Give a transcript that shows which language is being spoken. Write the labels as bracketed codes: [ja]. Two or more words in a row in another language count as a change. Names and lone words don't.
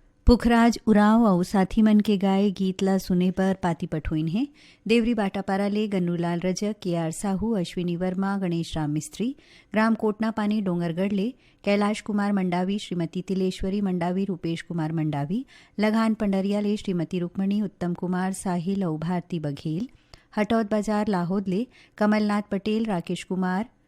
[hne] पुखराज उराव और साथी मन के गाए गीत ला सुने पर पाती पठोइन है। देवरी बाटापारा ले गन्नूलाल रजक, केआर साहू, अश्विनी वर्मा, गणेश राम मिस्त्री, ग्राम कोटना पानी डोंगरगढ़ ले कैलाश कुमार मंडावी, श्रीमती तिलेश्वरी मंडावी, रूपेश कुमार मंडावी, लगान पंडरिया ले श्रीमती रुक्मणी, उत्तम कुमार, साहिल और भारती बघेल, हटौद बाजार लाहौद ले कमलनाथ पटेल, राकेश कुमार